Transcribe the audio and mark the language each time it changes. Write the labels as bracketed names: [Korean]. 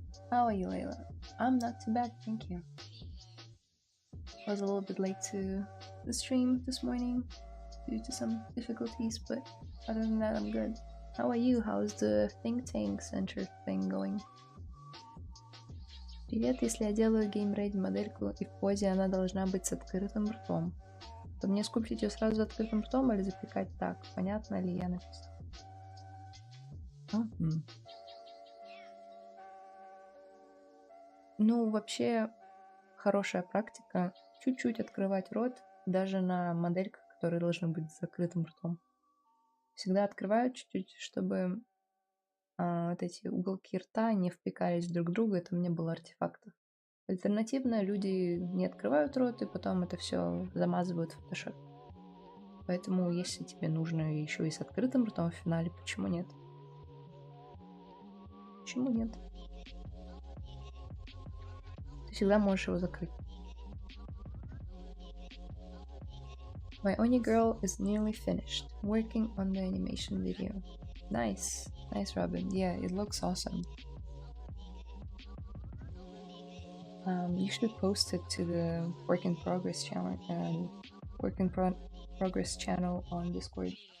[English] How are you, Layla? I'm not too bad, thank you. I was a little bit late to the stream this morning due to some difficulties, but other than that, I'm good. How are you? How's the think tank center thing going? [Russian] Привет, если я делаю game-ready модельку и в позе она должна быть с открытым ртом, то мне скульптить ее сразу с открытым ртом или запекать так? Понятно ли я написала? Ну, вообще, хорошая практика чуть-чуть открывать рот даже на модельках, которые должны быть с закрытым ртом. Всегда открываю чуть-чуть, чтобы вот эти уголки рта не впекались друг в друга, это мне было артефактов. Альтернативно, люди не открывают рот и потом это все замазывают в Photoshop. Поэтому, если тебе нужно еще и с открытым ртом в финале, почему нет? Почему нет? Ты всегда можешь его закрыть. [English] My Oni girl is nearly finished, working on the animation video. Nice. Nice, Robin. Yeah, it looks awesome. You should post it to the work in progress channel and progress channel on Discord.